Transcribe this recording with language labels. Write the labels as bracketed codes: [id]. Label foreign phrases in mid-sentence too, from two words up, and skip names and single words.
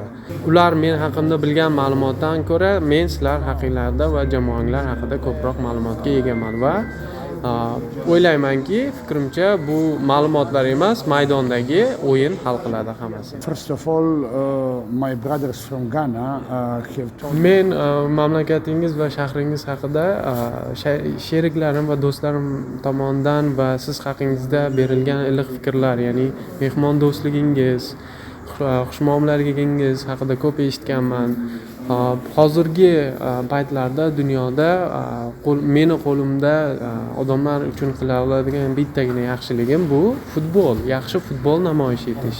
[uz] Ular men haqimda bilgan ma'lumotdan ko'ra men sizlar haqinglarda va jamoanglar haqida ko'proq ma'lumotga egaman va o'ylaymanki, fikrimcha bu ma'lumotlar emas, maydondagi o'yin hal qiladi hammasi. [en] First of all, my brothers from Ghana have told me. [uz] Men mamlakatingiz va shahringiz haqida sheriklarim va do'stlarim tomonidan va siz haqingizda berilgan iliq fikrlar, ya'ni mehmon do'stligingiz, xushmuomalagingiz haqida ko'p eshitganman. Hozirgi paytlarda dunyoda meni qo'limda odamlar uchun qila oladigan bittagina yaxshiligim bu futbol, yaxshi futbol namoyish etish.